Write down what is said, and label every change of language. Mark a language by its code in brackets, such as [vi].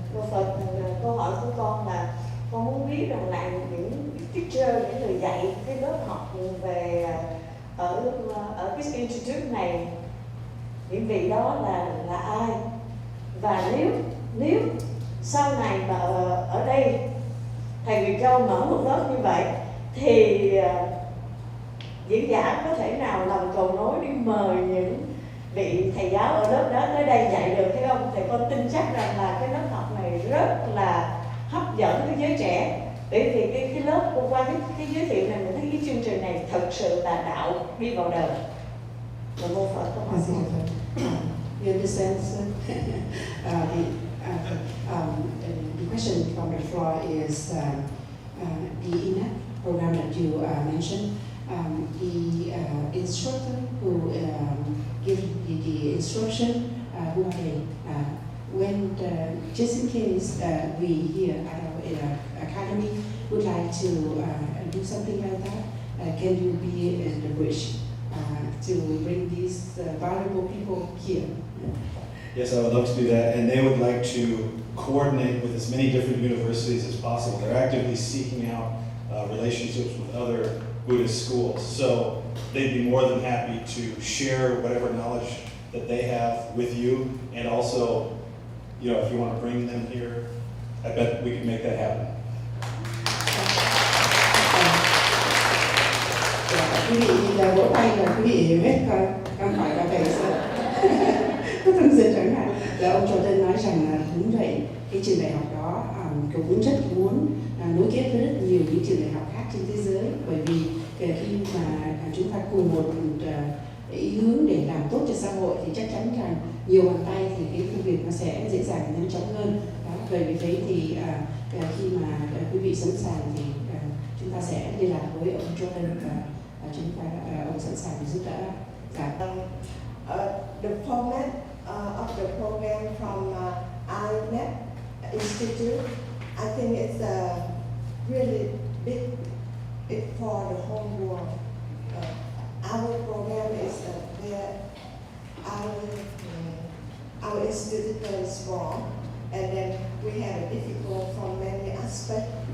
[vi] Phật, câu hỏi của con là con muốn biết rằng là những teacher, những người dạy cái lớp học về ở cái institute này, những vị đó là ai, và nếu sau này mà ở đây thầy Huyền Châu mở một lớp như vậy thì diễn giả có thể nào làm cầu nối đi mời những vị thầy giáo ở lớp đó tới đây dạy được hay không? Thì con tin chắc rằng là cái lớp học này rất là hấp dẫn với giới trẻ, bởi vì cái lớp qua cái giới thiệu này mình thấy cái chương trình này thật sự là đạo đi vào đời. Và mô Phật có hỏi gì? [en] You understand, sir? The question from the floor is the INAP program that you mentioned. The instructor who gives the instruction, who are they? Just in case we here at our academy would like to do something like that, can you be the bridge to bring these valuable people here. Yes, I would love to do that, and they would like to coordinate with as many different universities as possible. They're actively seeking out relationships with other Buddhist schools, so they'd be more than happy to share whatever knowledge that they have with you, and also, you know, if you want to bring them here, I bet we can make that happen. [vi] Quý vị vỗ tay là quý vị hiểu hết câu hỏi là thầy sẽ có tâm sự chẳng hạn. Là ông Jordan nói rằng là đúng vậy, cái trường đại học đó cũng rất muốn nối kết với rất nhiều những trường đại học khác trên thế giới, bởi vì khi mà chúng ta cùng một ý hướng để làm tốt cho xã hội thì chắc chắn rằng nhiều bàn tay thì cái công việc nó sẽ dễ dàng nhanh chóng hơn. Đó, bởi vì thế thì khi mà quý vị sẵn sàng thì chúng ta sẽ liên lạc với ông Jordan và chúng ta ông sẵn sàng giúp đỡ. [en] The format of the program from INET Institute, I think it's really big for the whole world. Our program is where our institute is strong, and then we have a difficult from many aspects.